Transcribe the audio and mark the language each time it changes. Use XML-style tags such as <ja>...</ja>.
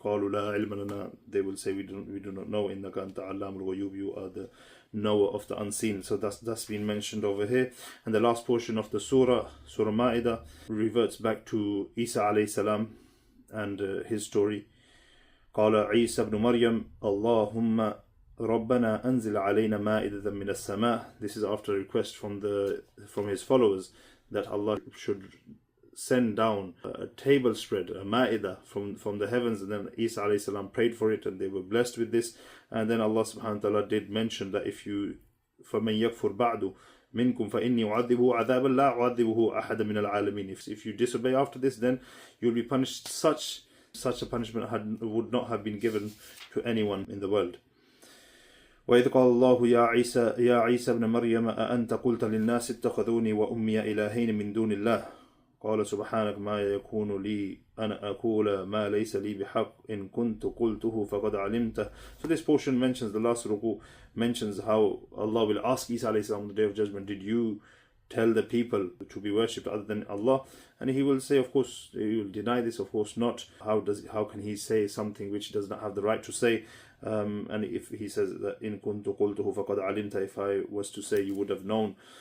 <ar>قَالُوا لَا عِلْمَ لَنَا.</ar> <en>They will say, we do not know.</en> <ar>إِنَّكَ أَنْتَ عَلَّامُ الْغُيُوبِ.</ar> <en>You are the knower of the unseen. So that's been mentioned over here. And the last portion of the Surah Ma'idah, reverts back to Isa alayhi salam and his story.</en> <ar>قال عيسى بن مريم اللهم ربنا أنزل علينا مائدة من السماء.</ar> <en>This is after a request from his followers that Allah should send down a table spread, a ma'idah from the heavens. And then Isa alayhi salam prayed for it and they were blessed with this. And then Allah subhanahu wa ta'ala did mention that if you</en> <ar>فَمَنْ يَكْفُرْ بَعْدُ مِنْكُمْ فَإِنِّي أُعَذِّبُهُ عَذَابًا لَا أُعَذِّبُهُ أَحَدًا مِنَ الْعَالَمِينَ.</ar> <en>If you disobey after this, then you'll be punished. Such a punishment would not have been given to anyone in the world.</en> <ar>وإذ قال الله يا عيسى ابن مريم أأنت قلت للناس اتخذوني وأمي إلهين من دون الله قال سبحانك ما يكون لي أن أقول ما ليس لي بحق إن كنت قلته فقد علمته.</ar> <en>So this portion mentions, the last ruku mentions how Allah will ask Isa alayhi salam on the day of judgment, did you tell the people to be worshipped other than Allah? And he will say, of course, he will deny this, of course not. How can he say something which he does not have the right to say? And if he says that</en> <ar>in kuntu qultuhu faqad alimta,</ar> <en>if I was to say, you would have known.</en>